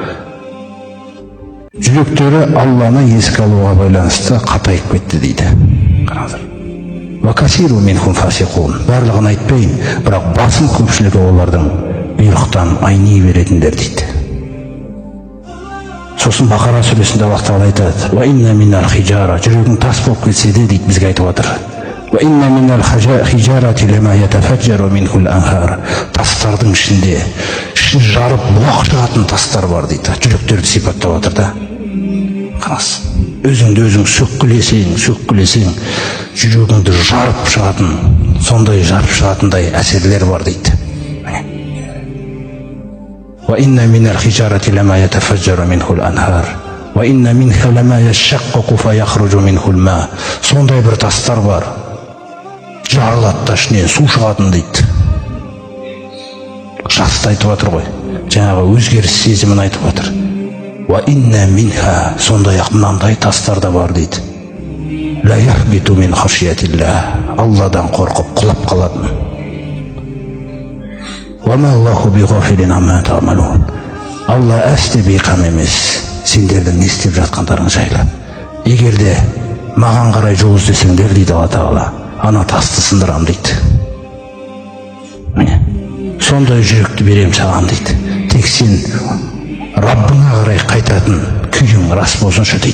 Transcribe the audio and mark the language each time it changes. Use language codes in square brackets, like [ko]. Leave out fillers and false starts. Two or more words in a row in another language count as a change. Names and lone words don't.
[kk] Жүректері Алланы еске алуға байланысты қатайып кетті дейді. Қараңыздар. [ar] وكثير منهم فاسقون. [kk] Барлығын айтпайын, бірақ басым көпшілігі олардың бұйрықтан айни беретіндер дейді. Сосын Бақара сүресінде Аллах Тағала айтады: [ar] "وإن من الحجارة", [kk] жүрегің тас болып кетсе де дейді бізге айтып отыр. [ar] "وإن من الحجارة لما يتفجر منه الأنهار", [kk] тастардың ішінде жарып бұлақ шығатын тастар бар дейді. Жүректерді сипаттап отыр да. Қараңыз, өзіңді өзің сөккілесең, жүрегіңді жарып шығатын, сондай жарып шығатындай әсерлер бар дейді. [ar] وإن من الحجارة لما يتفجر منه الأنهار وإن منها لما يشقق فيخرج منه الماء. [kk] Сондай бір тастар бар, жарылады да ішінен су шығатын дейді. Жақсы айтып отыр ғой, жаңағы өзгеріс сезімін айтып отыр. [ar] وإن منها, [kk] сондай-ақ мынандай тастар да бар дейді. [ar] لا يهبط من خشية الله, [kk] Алладан қорқып құлап қалатын. [ar] وما الله بغافل عما تعملون. [kk] Алла әсте бейқам емес сендердің не істеп жатқандарың жайлы. Егер де маған қарай жол іздесеңдер дейді Алла Тағала, ана тасты сындырам дейді. Сондай жүректі берем саған дейді. Тек сен Раббыңа қарай қайтатын күйің рас болсыншы дейді.